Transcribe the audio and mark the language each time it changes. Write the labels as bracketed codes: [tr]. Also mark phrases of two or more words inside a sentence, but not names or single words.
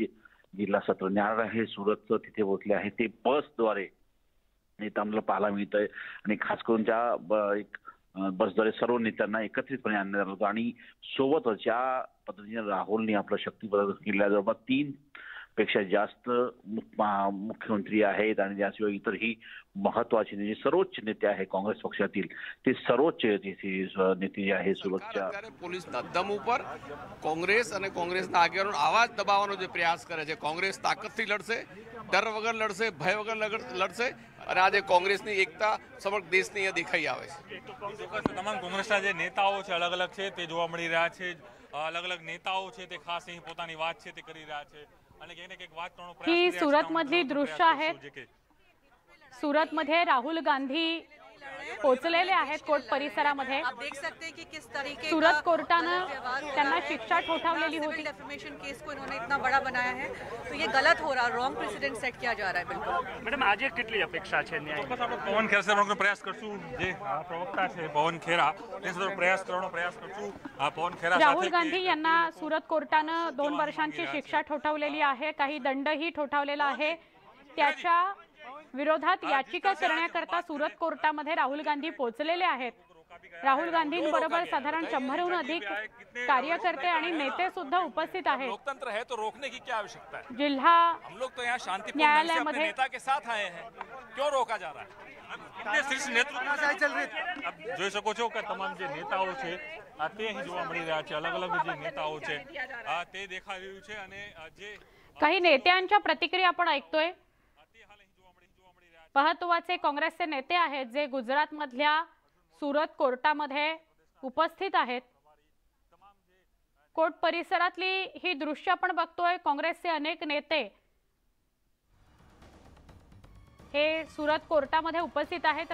[mr] जिल्हा सत्र न्यायालय आहे सुरतचं, तिथे पोहोचले आहे। ते बसद्वारे नेत्यांना पाहायला मिळतंय आणि खास करून त्या एक बसद्वारे सर्व नेत्यांना एकत्रितपणे आणण्यात आलं होतं आणि सोबतच ज्या पद्धतीने राहुलने आपलं शक्ती प्रदर्शन केलं, जवळपास 3 पेक्षा जास्त मुख्यमंत्री आहेत आणि त्याशिवाय इतरही महत्वाचे नेते, सर्वोच्च नेते आहे कांग्रेस पक्षातील, ते सर्वोच्च नेते जे आहे सुरतच्या [gu] પોલીસ દમ ઉપર કોંગ્રેસ અને કોંગ્રેસના આગેવાનો આવાજ દબાવવાનો જે પ્રયાસ કરે છે। કોંગ્રેસ તાકાતથી લડશે, ડર વગર લડશે, ભય વગર લડશે અને આજે કોંગ્રેસની એકતા સમગ્ર દેશની અહીંયા દેખાઈ આવે છે। તમામ કોંગ્રેસના જે નેતાઓ છે અલગ અલગ છે તે જોવા મળી રહ્યા છે। અલગ અલગ નેતાઓ છે તે ખાસ અહીં પોતાની વાત છે તે કરી રહ્યા છે અને ક્યાંક ને ક્યાંક વાત કરવાનો પ્રયાસ કરી રહ્યા છે। [mr] सुरत मधली दृश्य आहेत। सुरत मध्ये राहुल गांधी पोहोचलेले आहेत कोर्ट परिसरामध्ये। [hi] आप देख सकते हैं कि किस तरीके [mr] सुरत कोर्टाने त्यांना शिक्षा ठोठावलेली होती। [en] defamation case [hi] को इन्होंने इतना बड़ा बनाया है, तो ये गलत हो रहा है, [en] wrong president [hi] सेट किया जा रहा है। बिल्कुल मैडम, आज [gu] કેટલી અપેક્ષા છે ન્યાય? ચોક્કસ આપણે પવન ખેરા સાહેબનો પ્રયાસ કરશું, જે પ્રવક્તા છે પવન ખેરા, તે સાથે પ્રયાસ કરવાનો પ્રયાસ કરશું। પવન ખેરા [mr] राहुल गांधी यांना सुरत कोर्टाने 2 वर्षांची शिक्षा ठोठावलेली आहे, काही दंडही ठोठावलेला आहे। त्याच्या विरोधात याचिका करण्याकरता सुरत कोर्टामध्ये राहुल गांधी पोहोचलेले आहेत। राहुल गांधींबरोबर साधारण 100हून अधिक कार्यकर्ते आणि नेते सुद्धा उपस्थित आहेत। [hi] लोकतंत्र है तो रोकने की क्या आवश्यकता है? [mr] जिल्हा [hi] हम लोग तो यहाँ शांतिपूर्ण से अपने नेता के साथ आए हैं, क्यों रोका जा रहा है? इतने शीर्ष नेतृत्व चल रही है। [gu] अब જોઈ શકો છો કે તમામ જે નેતાઓ છે તે અહીં જોવા મળી રહ્યા છે। અલગ અલગ જે નેતાઓ છે તે દેખાઈ રહ્યું છે અને જે [mr] काही नेत्यांच्या प्रतिक्रिया आपण ऐकतोय। महत्त्वाचे काँग्रेसचे नेते आहेत जे गुजरात मधल्या सुरत कोर्टामध्ये उपस्थित आहेत। कोर्ट परिसरातली ही दृश्य आपण बघतोय। काँग्रेसचे अनेक नेते हे सुरत कोर्टामध्ये उपस्थित आहेत।